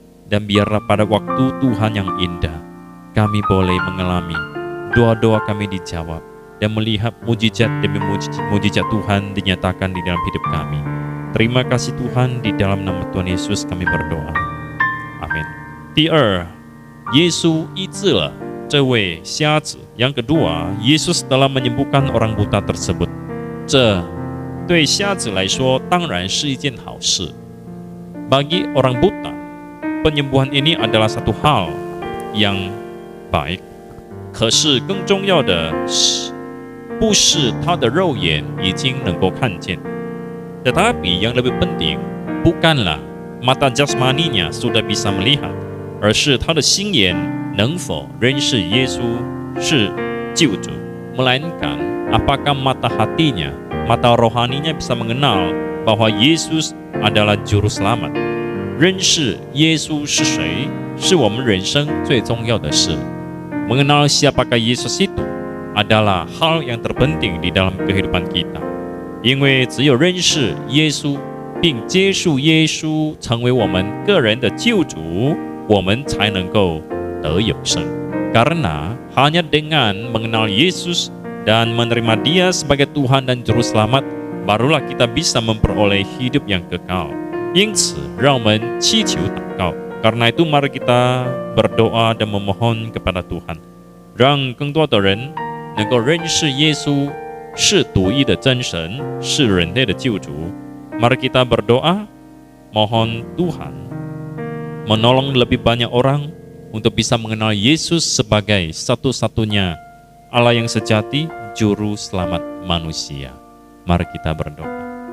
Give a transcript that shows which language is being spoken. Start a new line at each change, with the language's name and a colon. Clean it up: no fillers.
Indonesian: Dan biarlah pada waktu Tuhan yang indah, kami boleh mengalami doa-doa kami dijawab dan melihat mujizat demi mujizat Tuhan dinyatakan di dalam hidup kami. Terima kasih Tuhan, di dalam nama Tuhan Yesus kami berdoa. Amin.
Chinese: 第二，耶稣医治了这位瞎子。
Indonesian: Yang kedua, Yesus telah menyembuhkan orang buta tersebut.
Chinese: 这对瞎子来说当然是一件好事。
Indonesian: Bagi orang buta, penyembuhan ini adalah satu hal yang baik.
Chinese: 可是更重要的是，不是他的肉眼已经能够看见，
Indonesian: tetapi yang lebih penting bukanlah mata jasmaninya sudah bisa melihat,
Chinese: 而是他的心眼能否认识耶稣是救主，
Indonesian: melainkan apakah mata hatinya, mata rohaninya bisa mengenal bahwa Yesus adalah juru selamat.
Chinese: 认识耶稣是谁，是我们人生最重要的事。
Indonesian: Mengenal siapakah Yesus itu adalah hal yang terpenting di dalam kehidupan kita.
Chinese: 因为只有认识耶稣并接受耶稣成为我们个人的救主，我们才能够得永生。
Indonesian: Karena hanya dengan mengenal Yesus dan menerima Dia sebagai Tuhan dan Juru Selamat, barulah kita bisa memperoleh hidup yang kekal.
Chinese: 因此，让我们祈求祷告。
Indonesian: Karena itu mari kita berdoa dan memohon kepada Tuhan，
Chinese: 让更多的人能够认识耶稣是独一的真神，是人类的救主。
Indonesian: Mari kita berdoa, mohon Tuhan menolong lebih banyak orang untuk bisa mengenal Yesus sebagai satu-satunya Allah yang sejati, Juru Selamat manusia. Mari kita berdoa.